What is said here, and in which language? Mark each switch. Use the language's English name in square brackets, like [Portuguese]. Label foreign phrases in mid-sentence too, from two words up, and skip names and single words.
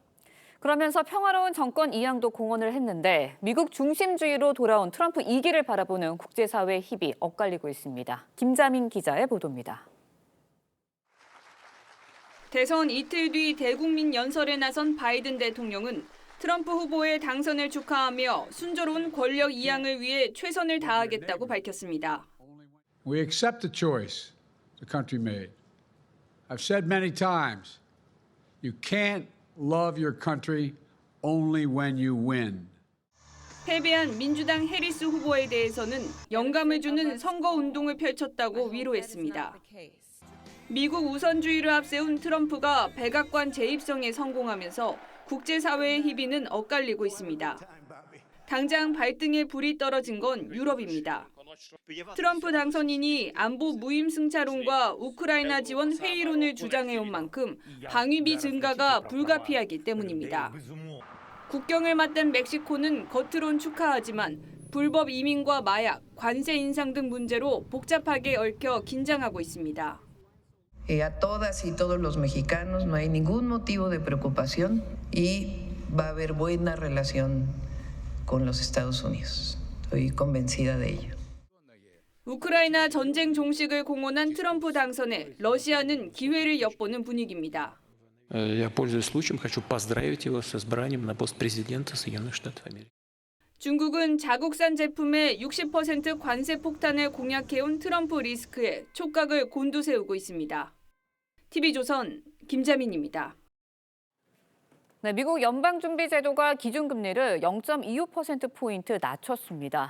[Korean] 그러면서 평화로운 정권 이양도 공언을 했는데 미국 중심주의로 돌아온 트럼프 2기를 바라보는 국제사회의 힘이 엇갈리고 있습니다. 김자민 기자의 보도입니다. 대선 이틀 뒤 대국민 연설에 나선 바이든 대통령은 트럼프 후보의 당선을 축하하며 순조로운 권력 이양을 위해 최선을 다하겠다고 밝혔습니다. [English] We accept the choice the country made. I've said many times, you can't love your country only when you win. [Korean] 패배한 민주당 해리스 후보에 대해서는 영감을 주는 선거운동을 펼쳤다고 위로했습니다. 미국 우선주의를 앞세운 트럼프가 백악관 재입성에 성공하면서 국제사회의 희비는 엇갈리고 있습니다. 당장 발등에 불이 떨어진 건 유럽입니다. 트럼프 당선인이 안보 무임승차론과 우크라이나 지원 회의론을 주장해온 만큼 방위비 증가가 불가피하기 때문입니다. 국경을 맞댄 멕시코는 겉으론 축하하지만 불법 이민과 마약, 관세 인상 등 문제로 복잡하게 얽혀 긴장하고 있습니다. [Spanish] A todas y todos los mexicanos no hay ningún motivo de preocupación y va a haber buena relación con los Estados Unidos. Estoy convencida de ello. [Korean] 우크라이나 전쟁 종식을 공언한 트럼프 당선에 러시아는 기회를 엿보는 분위기입니다. [Russian] Я, пользуясь случаем, хочу поздравить его с избранием на пост президента Соединенных Штатов Америки. [Korean] 중국은 자국산 제품에 60% 관세 폭탄을 공약해온 트럼프 리스크에 촉각을 곤두세우고 있습니다. TV조선 김자민입니다. 네, 미국 연방준비제도가 기준금리를 0.25%포인트 낮췄습니다.